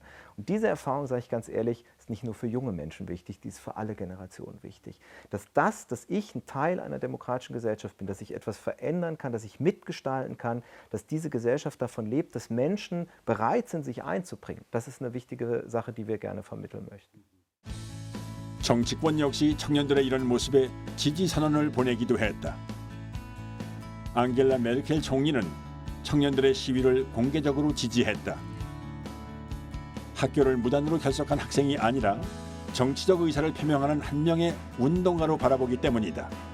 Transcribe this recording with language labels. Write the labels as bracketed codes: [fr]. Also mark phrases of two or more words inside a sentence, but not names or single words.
[de] Und diese Erfahrung, sage ich ganz ehrlich, ist nicht nur für junge Menschen wichtig, die ist für alle Generationen wichtig. Dass ich ein Teil einer demokratischen Gesellschaft bin, dass ich etwas verändern kann, dass ich mitgestalten kann, dass diese Gesellschaft davon lebt, dass Menschen bereit sind, sich einzubringen. Das ist eine wichtige Sache, die wir gerne vermitteln möchten. [ko] 정치권 역시 청년들의 이런 모습에 지지 선언을 보내기도 했다. 앙겔라 메르켈 총리는 청년들의 시위를 공개적으로 지지했다. 학교를 무단으로 결석한 학생이 아니라 정치적 의사를 표명하는 한 명의 운동가로 바라보기 때문이다.